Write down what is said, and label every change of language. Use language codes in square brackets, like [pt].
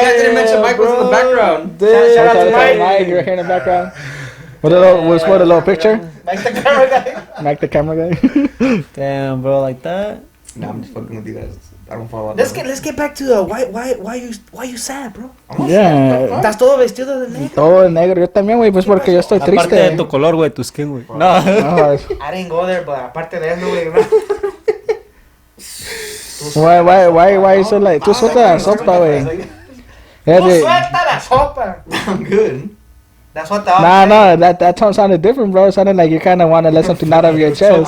[en] guys didn't mention Mike was in the background. Shout out to Mike. Mike. You're here in the background. What a little picture? Like the camera guy. Mike the camera guy. Damn, bro, like that? Nah, I'm just fucking with you guys. I don't follow. Let's get back to why you sad, bro. Yeah. [es] Estás todo vestido de negro. Todo de negro. Yo también, güey. Pues porque yo estoy Aparte de triste. tu color, güey, tu skin, güey. No. [en] No, I didn't go there, but [es] aparte de eso, güey. [en] why you so like? [es] Tú suelta la sopa, güey. Tú suelta la sopa. [en] I'm good. That's what the Nah, that tone sounded different, bro. It sounded like you kind of want to let something out of your chest.